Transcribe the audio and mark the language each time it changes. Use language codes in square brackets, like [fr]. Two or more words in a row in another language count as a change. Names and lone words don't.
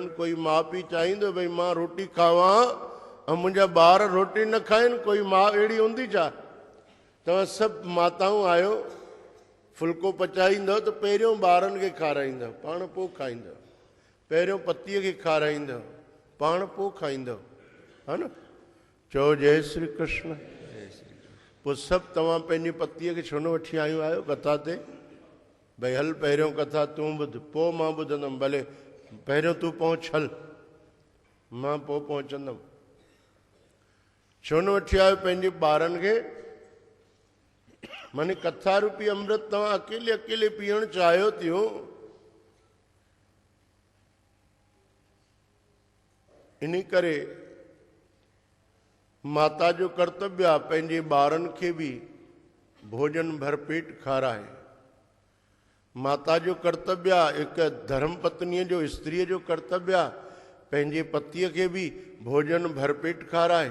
[sd] कोई माउ पीउ चाहींदो भई मां रोटी खावां ऐं मुंहिंजा ॿार रोटी न खाइनि। कोई माउ अहिड़ी हूंदी छा? तव्हां सभु माताऊं आहियो, फुल्को पचाईंदव त पहिरियों ॿारनि खे खाराईंदव, पाण पोइ खाईंदव। पहिरियों पतीअ खे खाराईंदव, पाण पोइ खाईंदव, हा न? चओ जय श्री कृष्ण। पोइ सभु तव्हां पंहिंजी पतीअ खे छो न वठी आयूं आहियो कथा ते? भई हल पहिरियों कथा तूं ॿुध, पोइ मां ॿुधंदुमि। भले पहिरियों तूं पहुच, हल मां पोइ पहुचंदुमि। छो न वठी आयो पंहिंजे ॿारनि खे? माने कथा रूपी अमृत तव्हां अकेले अकेले पीअणु चाहियो थियो। इन करे माता जो कर्तव्य आहे पंहिंजे ॿारनि खे बि भोजन भरपेट खाराए। माता जो कर्तव्य आहे, हिकु धर्म पत्नीअ जो, स्त्रीअ जो कर्तव्य आहे पंहिंजे पतीअ खे बि भोजन भरपेट खाराए।